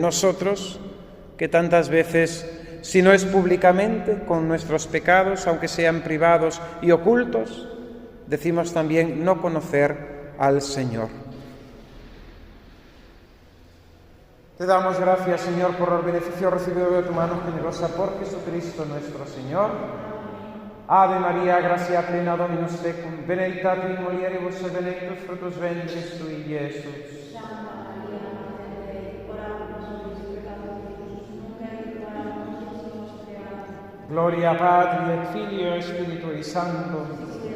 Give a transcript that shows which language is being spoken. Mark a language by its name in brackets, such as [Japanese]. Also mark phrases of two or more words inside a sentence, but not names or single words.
[Spanish] Nosotros, que tantas veces, si no es públicamente, con nuestros pecados, aunque sean privados y ocultos, decimos también no conocer al Señor. Te damos gracias, Señor, por el beneficio recibido de tu mano generosa por Jesucristo nuestro Señor. [Latin] Ave María, gracia plena, Dominus tecum, benedicta tu in mulieribus et benedictus fructus ventris tui, Iesus. Santa María, Madre Dei, ora pro nobis peccatoribus, nunc et in hora mortis nostre. Amen. Gloria Patri et Filio et Spiritui Sancto.